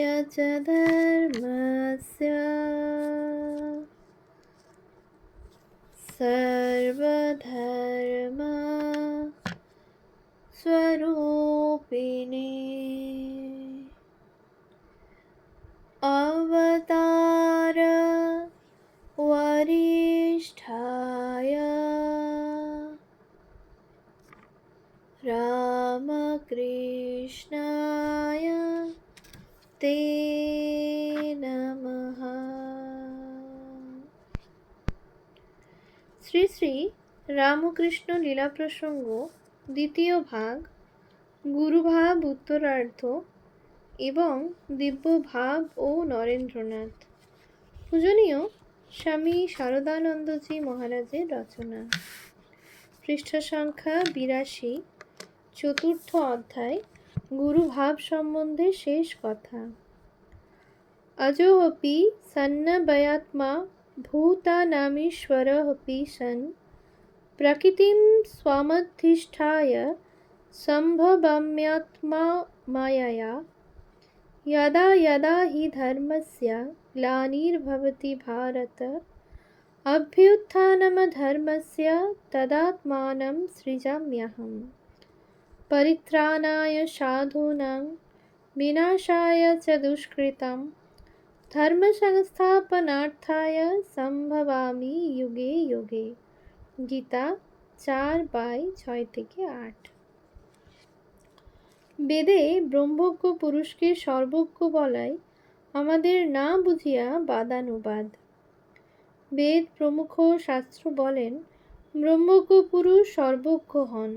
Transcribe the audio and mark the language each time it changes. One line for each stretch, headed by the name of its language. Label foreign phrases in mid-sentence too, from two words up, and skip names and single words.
Sanskrit: च धर्मस्य सर्वधर्म स्वरूपिणे अवतार वरिष्ठाय रामकृष्णाय ते नमः।
Bangla: শ্রী শ্রী রামকৃষ্ণ লীলা প্রসঙ্গ দ্বিতীয় ভাগ, গুরুভাব উত্তরার্ধ এবং দিব্য ভাব ও নরেন্দ্রনাথ। পূজনীয় স্বামী শারদানন্দজি মহারাজের রচনা। পৃষ্ঠ সংখ্যা 82, চতুর্থ অধ্যায়, গুরুভাব সম্বন্ধে শেষ কথা।
Sanskrit: अजोऽपि सन्नभयात्मा भूतानामीश्वरोऽपि सन् प्रकृतिं स्वामधिष्ठाय सम्भवाम्यात्मा मायया यदा यदा हि धर्मस्य ग्लानिर्भवति भारत अभ्युत्थानमधर्मस्य तदात्मानं सृजाम्यहम् परित्राणाय साधूनां विनाशाय च दुष्कृतं धर्म संस्थापनार्थाय संभवामि युगे युगे।
Bangla: গীতা 4:6-8। বেদে ব্রহ্মজ্ঞ পুরুষকে সর্বজ্ঞ বলাই আমাদের না বুঝিয়া বাদানুবাদ। বেদ প্রমুখ শাস্ত্র বলেন ব্রহ্মজ্ঞ পুরুষ সর্বজ্ঞ হন।